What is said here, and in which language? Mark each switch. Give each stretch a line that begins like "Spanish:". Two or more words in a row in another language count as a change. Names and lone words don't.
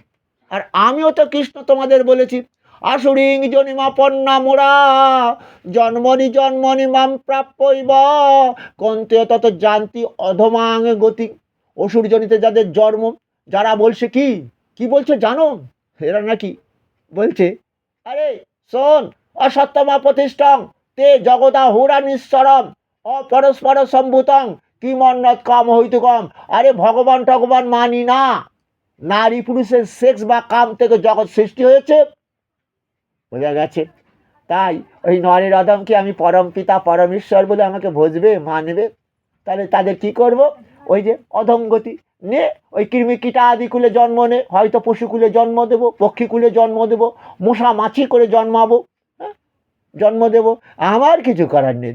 Bangla: আর আমিও তো কৃষ্ণ তোমাদের বলেছি,
Sanskrit: আসুরিং জনিমাপন্না মোরা জন্মনি জন্মনি মাম প্রাপ্যইব কন্তে তত জানতি অধমাং গতি।
Bangla: অসুরজনিতে যাদের জন্ম, যারা বলছে কি কি বলছে জানো? এরা নাকি বলছে, আরে শোন,
Sanskrit: অসত্যমা প্রতিষ্ঠং তে জগদা হুরা নিঃসরম অপরস্পর সম্ভূতং কিমন্নত কাম হইতুকম।
Bangla: আরে ভগবান টগবান মানি না, নারী পুরুষের সেক্স বা কাম থেকে জগৎ সৃষ্টি হয়েছে, বোঝা গেছে? তাই ওই নরের অধমকে আমি পরম পিতা পরমেশ্বর বলে আমাকে ভজবে, মানবে? তাহলে তাদের কি করব? ওই যে অধম গতি নে, ওই কৃমি কীটা আদি কুলে জন্ম নে, হয়তো পশুকুলে জন্ম দেবো, পক্ষীকুলে জন্ম দেবো, মশা মাছি করে জন্মাবো, হ্যাঁ, জন্ম দেব, আমার কিছু করার নেই।